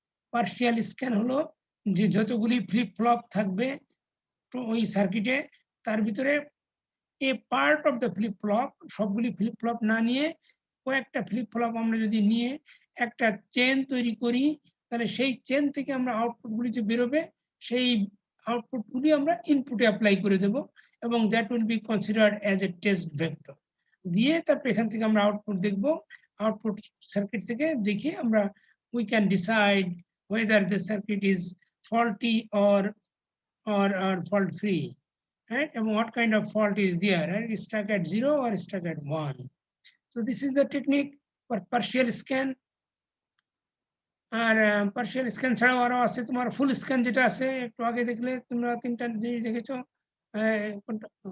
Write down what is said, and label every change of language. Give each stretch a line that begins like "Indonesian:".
Bangla: Partial scan হলো যে যতগুলি ফ্লিপ-ফ্লপ থাকবে তো ওই সার্কিটে তার ভিতরে
English: a part of the flip-flop
Bangla: সবগুলি ফ্লিপ-ফ্লপ না নিয়ে কয়েকটা ফ্লিপ-ফ্লপ আমরা যদি নিয়ে একটা চেইন তৈরি করি, তাহলে সেই চেইন থেকে আমরা আউটপুট গুলি যে বেরোবে সেই আউটপুট গুলি আমরা ইনপুটে এপ্লাই করে দেব এবং
English: That will be considered as a test vector.
Bangla: দিয়ে তারপর এখান থেকে আমরা আউটপুট দেখব। আউটপুট সার্কিট থেকে দেখে আমরা
English: we can decide whether the circuit is faulty or fault free, right? And what kind of fault is there, right? Is stuck at 0 or stuck at 1. So this is the technique for partial scan.
Bangla: আর partial scan ছাড়াও আরো আছে তোমার ফুল scan যেটা আছে একটু আগে দেখলে তোমরা ৩ টা জিনিস দেখেছো। কোনটা?